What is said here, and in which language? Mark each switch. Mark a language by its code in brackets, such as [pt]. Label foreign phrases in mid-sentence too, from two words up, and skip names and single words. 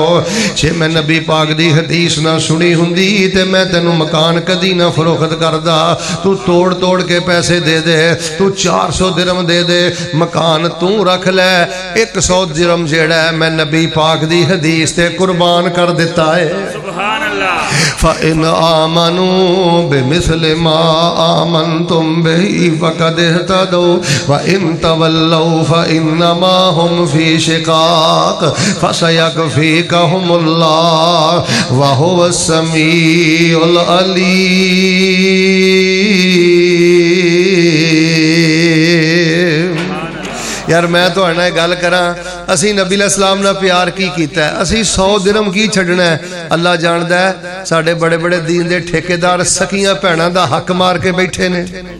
[pa] جے میں نبی پاک دی حدیث نا سنی ہوندی تے میں تینوں مکان کدی نا فروخت کردا. توں توڑ توڑ کے پیسے دے دے، توں 400 درہم دے دے، مکان توں رکھ لے. 100 درہم جیڑا ہے میں نبی پاک دی حدیث تے قربان کر دتا ہے. [ar] سبحان الله. فإن آمنوا بمثل ما آمنتم به فقد اهتدوا وإن تولوا فإنما هم في شقاق فسيكفيكهم الله وهو السميع العليم. [pa] یار میں تو گل کراں، اسی نبی سلام نا پیار کی کیتا ہے، اسی 100 درہم کی چھڈنا ہے. اللہ جاندا ہے ساڈے وڈے وڈے دین دے ٹھیکیدار سکیاں بھیناں دا حق مار کے بیٹھے نے.